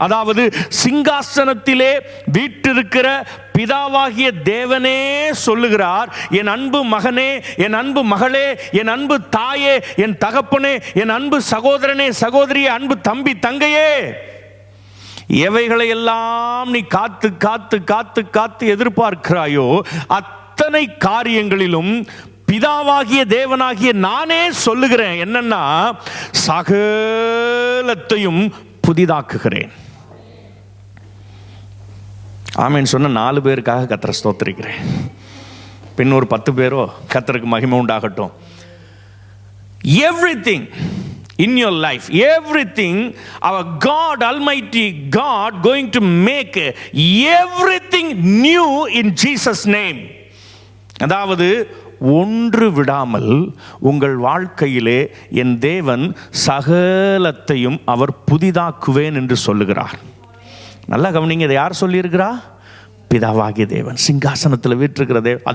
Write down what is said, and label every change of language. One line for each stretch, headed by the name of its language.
Tamil: அதாவது சிங்காசனத்திலே வீற்றிருக்கிற பிதாவாகிய தேவனே சொல்லுகிறார், என் அன்பு மகனே, என் அன்பு மகளே, என் அன்பு தாயே, என் தகப்பனே, என் அன்பு சகோதரனே, சகோதரியே, அன்பு தம்பி தங்கையே, எவைகளை எல்லாம் நீ காத்து காத்து காத்து காத்து எதிர்பார்க்கிறாயோ அத்தனை காரியங்களிலும் பிதாவாகிய தேவனாகிய நானே சொல்லுகிறேன். என்னன்னா, சகலத்தையும் புதிதாக்குகிறேன். ஆமென் சொன்ன 4 பேருக்காக கர்த்தரை ஸ்தோத்திரிக்கிறேன். பின் ஒரு 10 பேரோ, கர்த்தருக்கு மகிமை உண்டாகட்டும்.
English: Everything in your life, everything, our God, Almighty God, going to make everything new in Jesus name.
Tamil: அதாவது ஒன்று விடாமல் உங்கள் வாழ்க்கையிலே என் தேவன் சகலத்தையும் அவர் புதிதாக்குவேன் என்று சொல்லுகிறார். நல்லா கவனிங்க, இதை யார் சொல்லியிருக்கிறா? பிதாவாகிய தேவன், சிங்காசனத்தில் வீற்றிருக்கிற தேவன்.